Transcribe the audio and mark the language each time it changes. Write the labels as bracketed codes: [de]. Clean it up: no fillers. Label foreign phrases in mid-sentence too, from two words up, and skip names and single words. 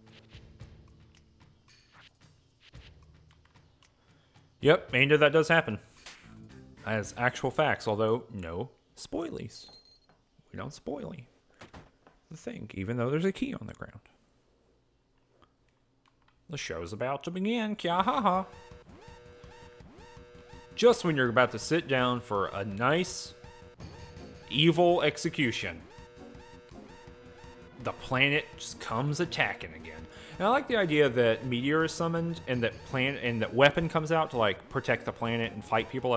[en] Yep, and that does happen. As actual facts, although no spoilies. We don't spoily the thing, even though there's a key on the ground. The show's about to begin, kya ha ha. Just when you're about to sit down for a nice, evil execution, the planet just comes attacking again. And I like the idea that Meteor is summoned and that Weapon comes out to, like, protect the planet and fight people.